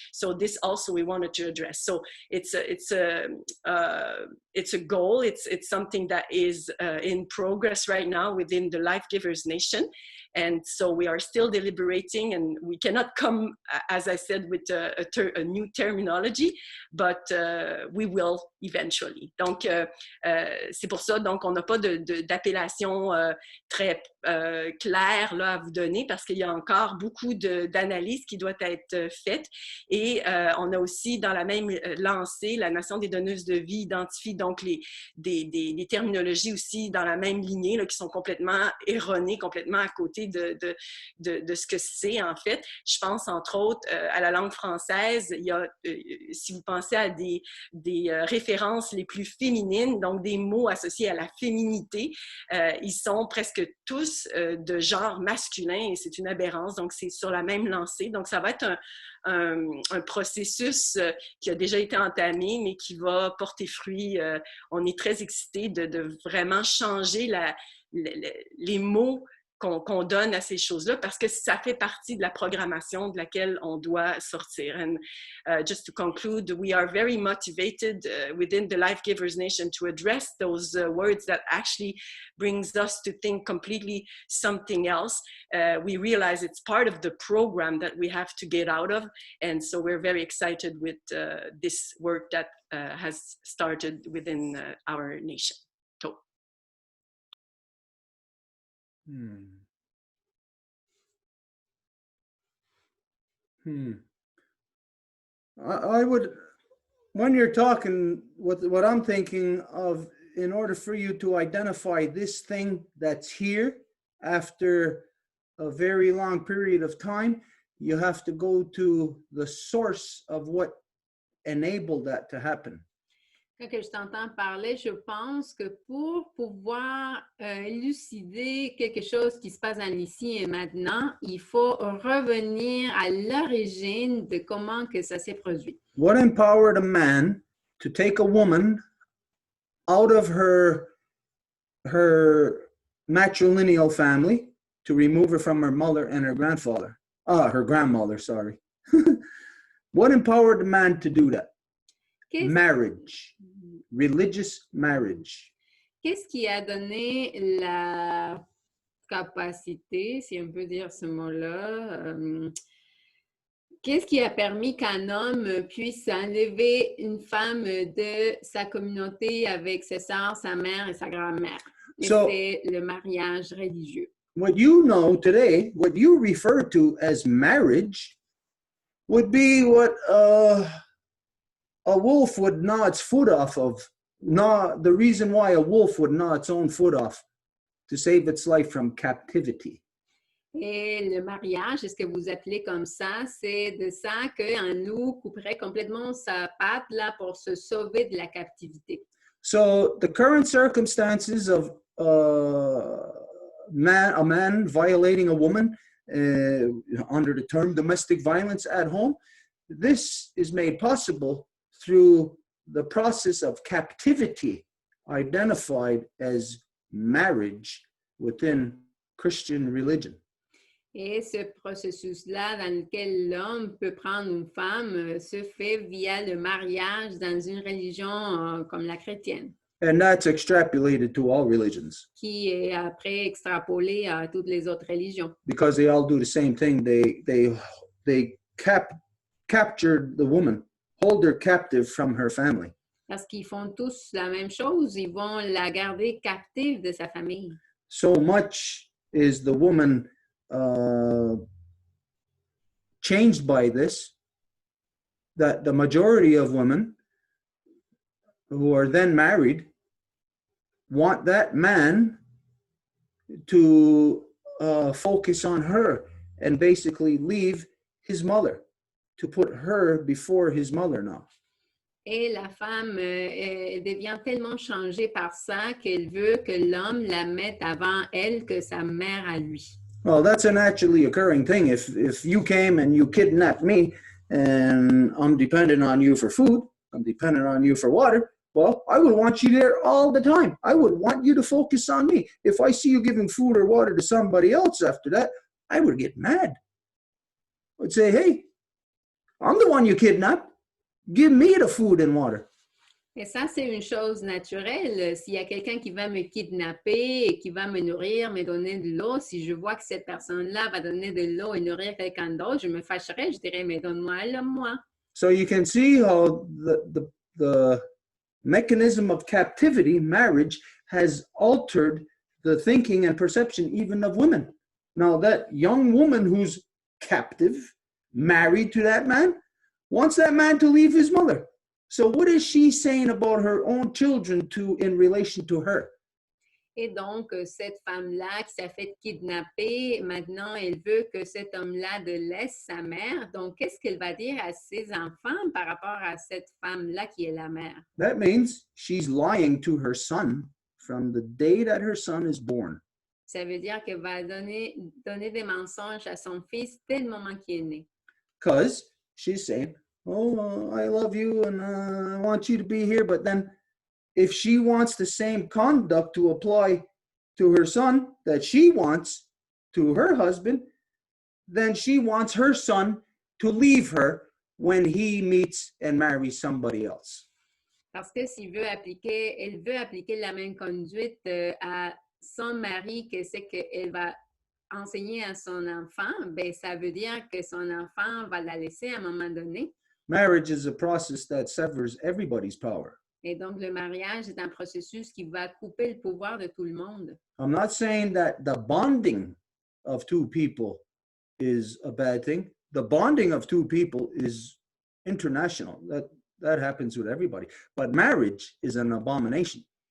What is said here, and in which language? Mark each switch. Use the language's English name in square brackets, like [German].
[English] So this also we wanted to address. So it's a goal. It's something that is in progress right now within the Life Givers Nation. And so we are still deliberating, and we cannot come, as I said, with a new terminology, but we will eventually. [French] Donc, c'est pour ça, donc, on n'a pas d'appellation très claire là, à vous donner, parce qu'il y a encore beaucoup d'analyses qui doivent être faites. Et on a aussi, dans la même lancée, la Nation des donneuses de vie identifie donc des terminologies aussi dans la même lignée là, qui sont complètement erronées, complètement à côté de ce que c'est en fait. Je pense entre autres à la langue française, il y a, si vous pensez à des références les plus féminines, donc des mots associés à la féminité, ils sont presque tous de genre masculin et c'est une aberrance, donc c'est sur la même lancée. Donc ça va être un processus qui a déjà été entamé, mais qui va porter fruit. On est très excités de vraiment changer les mots qu'on donne à ces choses-là, parce que ça fait partie de la programmation de laquelle on doit sortir. [English] And just to conclude, we are very motivated within the Life Givers Nation to address those words that actually brings us to think completely something else. We realize it's part of the program that we have to get out of, and so we're very excited with this work that has started within our nation. So. I would, when you're talking, what I'm thinking of, in order for you to identify this thing that's here after a very long period of time, you have to go to the source of what enabled that to happen. [French] Quand je t'entends parler, je pense que pour pouvoir élucider quelque chose qui se passe dans l'ici et maintenant, il faut revenir à l'origine de comment que ça s'est produit. [English] What empowered a man to take a woman out of her matrilineal family, to remove her from her mother and her grandfather? Her grandmother, sorry. What empowered the man to do that? Marriage. Religious marriage. [French] Qu'est-ce qui a donné la capacité, si on peut dire ce mot-là, qu'est-ce qui a permis qu'un homme puisse enlever une femme de sa communauté avec ses sœurs, sa mère et sa grand-mère? C'est le mariage religieux. [English] What you know today, what you refer to as marriage, would be what a wolf would gnaw its foot off of. The reason why a wolf would gnaw its own foot off, to save its life from captivity. [French] Et le mariage, est-ce que vous appelez comme ça, c'est de ça qu'un loup couperait complètement sa patte là pour se sauver de la captivité. [English] So the current circumstances of a man violating a woman under the term domestic violence at home. This is made possible through the process of captivity identified as marriage within Christian religion. [French] Et ce processus-là dans lequel l'homme peut prendre une femme se fait via le mariage dans une religion comme la chrétienne. [English] And that's extrapolated to all religions. [French] Qui est après extrapolé à toutes les autres religions. [English] Because they all do the same thing. They capture the woman, hold her captive from her family. [French] Parce qu'ils font tous la même chose, ils vont la garder captive de sa famille. [English] So much is the woman changed by this, that the majority of women who are then married want that man to focus on her and basically leave his mother, to put her before his mother now. [French] Et la femme devient tellement changée par ça qu'elle veut que l'homme la mette avant elle que sa mère à lui. [English] Well, that's a naturally occurring thing. If you came and you kidnapped me and I'm dependent on you for food, I'm dependent on you for water, well, I would want you there all the time. I would want you to focus on me. If I see you giving food or water to somebody else after that, I would get mad. I'd say, hey, I'm the one you kidnapped. Give me the food and water. [French] Et ça, c'est une chose naturelle. S'il y a quelqu'un qui va me kidnapper et qui va me nourrir, me donner de l'eau, si je vois que cette personne-là va donner de l'eau et nourrir quelqu'un d'autre, je me fâcherais, je dirais, mais donne-moi elle, moi. [English] So you can see how the mechanism of captivity, marriage, has altered the thinking and perception even of women. Now that young woman who's captive, married to that man, wants that man to leave his mother. So what is she saying about her own children in relation to her? [French] Et donc, cette femme-là qui s'est fait kidnapper, maintenant, elle veut que cet homme-là laisse sa mère. Donc, qu'est-ce qu'elle va dire à ses enfants par rapport à cette femme-là qui est la mère? [English] That means she's lying to her son from the day that her son is born. [French] Ça veut dire qu'elle va donner des mensonges à son fils dès le moment qu'il est né. [English] Because she's saying, oh, I love you and I want you to be here. But then if she wants the same conduct to apply to her son that she wants to her husband, then she wants her son to leave her when he meets and marries somebody else. [French] Parce que elle veut appliquer la même conduite à son mari, que c'est qu'elle va enseigner à son enfant, ben ça veut dire que son enfant va la laisser à un moment donné. [English] Marriage is a process that severs everybody's power. [French] Et donc, le mariage est un processus qui va couper le pouvoir de tout le monde. [English] I'm not saying that the bonding of two people is a bad thing. The bonding of two people is international. That happens with everybody. But marriage is an abomination.